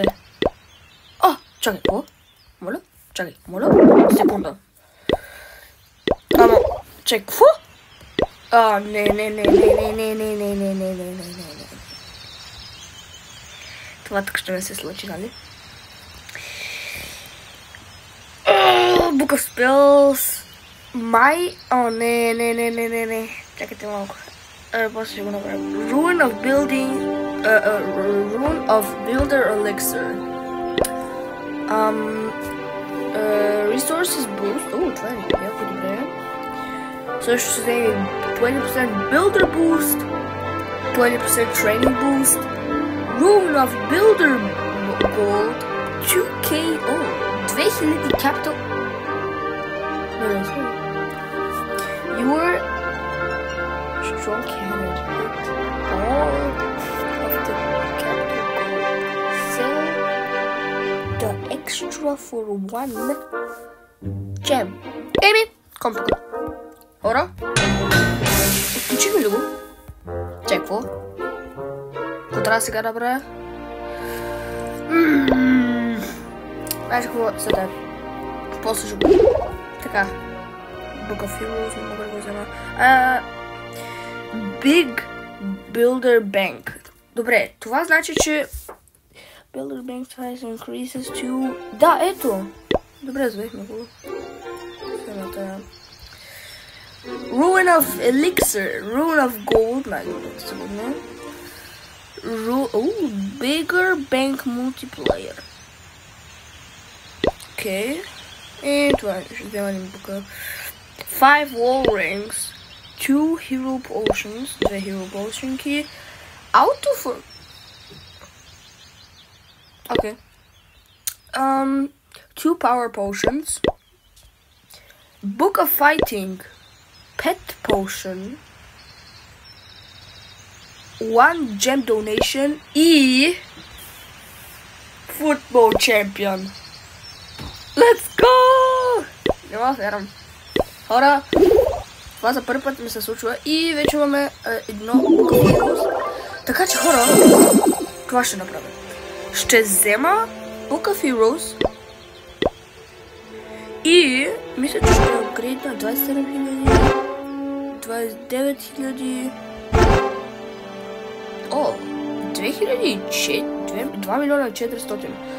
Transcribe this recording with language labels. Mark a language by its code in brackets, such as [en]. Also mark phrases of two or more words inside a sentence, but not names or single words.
[bg] Чакай, какво? Моля? Чакай, моля? Секунда. Чакай, какво? Не. Това тук ще не се случи, нали? [en] Book of Spells. [bg] Не. Чакайте малко. После ще го направим. [en] Rune of Building. Rune of Builder Elixir. Resources Boost. [bg] Това е яко добре. Също ще вземем 20% [en] Builder Boost. 20% Training Boost. Rune of Builder Gold. 2K. 2000 Capital. Your strong cannon hit all of the capital gold. Sell the extra for 1 gem. [bg] Еми, ком тук. Хора? Изключихме ли го? Чай, какво? Какво трябва сега да правя? Знаеш какво? Сега. После ще го. Така. [en] Book of Heroes, [bg] не мога да го взема. [en] Big Builder Bank. [bg] Добре, това значи, че [en] Builder Bank size increases to... [bg] Да, ето! Добре, взехме го. [en] Rune of Elixir, Rune of Gold, [bg] най-добре сигурно. [en] Bigger Bank Multiplayer. [bg] Окей. И това ще взема един бука. [en] 5 Wall Rings, 2 Hero Potions, 2 Hero Potionки, Auto for... Okay. 2 Power Potions, Book of Fighting, Pet Potion, 1 Gem Donation и Football Champion. Let's go! [bg] Няма вярвам. Хора, това за първи път ми се случва и вече имаме едно [en] Book of Heroes. [bg] Така че хора, това ще направя. Ще взема [en] Book of Heroes [bg] и мисля, че ще апгрейдна 27 000, 29 000, 2 милиона 400.